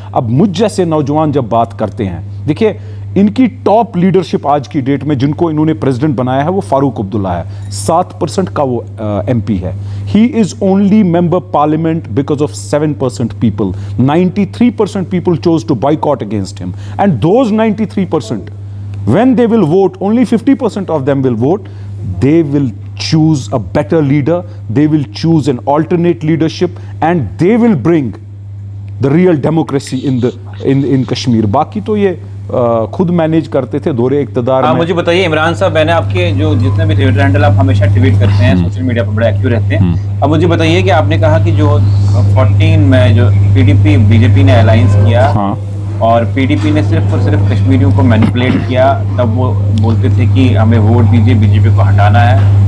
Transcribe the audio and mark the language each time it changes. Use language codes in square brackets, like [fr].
[ur] اب مجھ جیسے نوجوان جب بات کرتے ہیں، دیکھیے ان کی ٹاپ لیڈرشپ آج کی ڈیٹ میں جن کو انہوں نے پریزیڈنٹ بنایا ہے وہ فاروق عبداللہ ہے. [en] 7% [ur] کا وہ ایم پی ہے. [en] He is only member parliament because of 7% people. 93% people choose to boycott against him. And those 93% when they will vote, only 50% of them will vote. They will choose a better leader, they will choose an alternate leadership, and they will bring the real democracy in Kashmir. [ur] باقی تو یہ خود manage کرتے تھے دور اقتدار میں. مجھے بتائیے عمران صاحب، میں نے آپ کے جو جتنے بھی ٹویٹر ہینڈل آپ ہمیشہ ٹویٹ کرتے ہیں، سوشل میڈیا پر بڑے ایکٹیو رہتے ہیں. اب مجھے بتائیے کہ آپ نے کہا کہ جو 14 میں جو P D P B J پی نے الائنس کیا اور پی ڈی پی نے صرف اور صرف کشمیریوں کو مینیپولیٹ کیا، تب وہ بولتے تھے کہ ہمیں ووٹ دیجیے، بی جے پی کو ہٹانا ہے.